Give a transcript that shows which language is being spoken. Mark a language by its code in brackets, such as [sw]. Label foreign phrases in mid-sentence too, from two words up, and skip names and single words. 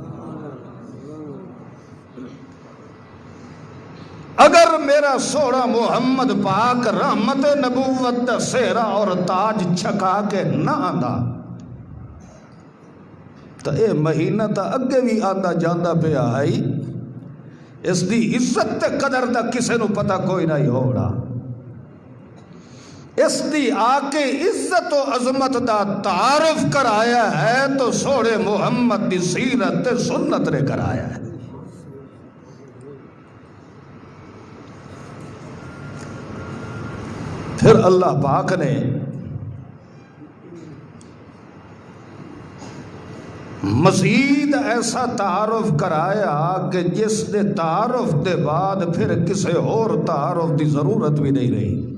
[pa] اگر میرا سوڑا محمد پاک رحمت نبوت دا سہرا اور تاج چھکا کے نہ آندا تو اے مہینہ تا اگے بھی آندا جاندا پیا ہے، اس دی عزت تے قدر دا کسے نو پتہ کوئی نہیں ہوڑا، اس دی آ کے عزت و عظمت دا تعارف کرایا ہے تو سوڑے محمد دی سیرت تے سنت نے کرایا ہے۔ پھر اللہ پاک نے مزید ایسا تعارف کرایا کہ جس دے تعارف دے بعد پھر کسی اور تعارف دی ضرورت بھی نہیں رہی۔